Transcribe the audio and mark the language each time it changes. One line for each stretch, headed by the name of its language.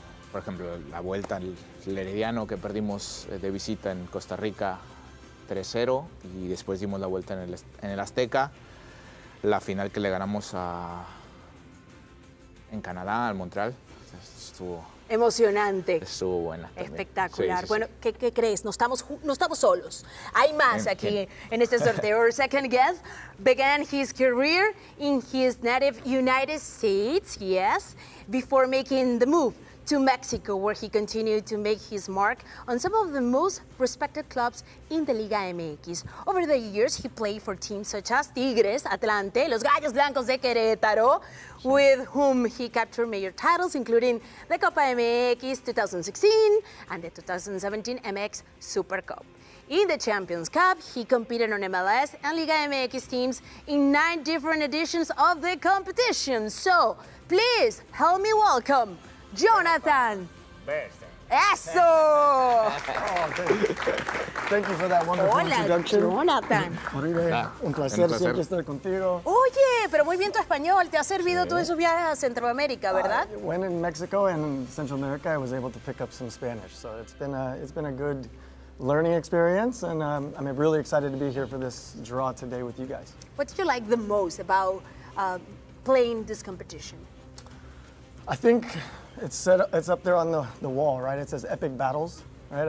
Spanish: Por ejemplo, la vuelta al Herediano que perdimos de visita en Costa Rica 3-0 y después dimos la vuelta en el Azteca. La final que le ganamos en Canadá, al Montreal, estuvo emocionante. Estuvo buena también. Espectacular. Sí. Bueno, ¿qué crees? No estamos solos. Hay más aquí en este sorteo.
English: Our second guest began his career in his native United States, yes, before making the move to Mexico, where he continued to make his mark on some of the most respected clubs in the Liga MX. Over the years, he played for teams such as Tigres, Atlante, Los Gallos Blancos de Querétaro, with whom he captured major titles, including the Copa MX 2016 and the 2017 MX Super Cup. In the Champions Cup, he competed on MLS and Liga MX teams in 9 different editions of the competition. So, please help me welcome Jonathan.
Spanish: ¡Eso!
English: Thank you for that wonderful introduction. Jonathan.
Spanish: Oribe, un placer siempre estar contigo. Oye, pero muy bien tu español. Te ha servido todos esos viajes a Centroamérica, ¿verdad?
English: When in Mexico and Central America, I was able to pick up some Spanish. So it's been a good learning experience, and I'm really excited to be here for this draw today with you guys. What did you like the most about playing this competition? I think it's up there on the wall, right? It says epic battles, right?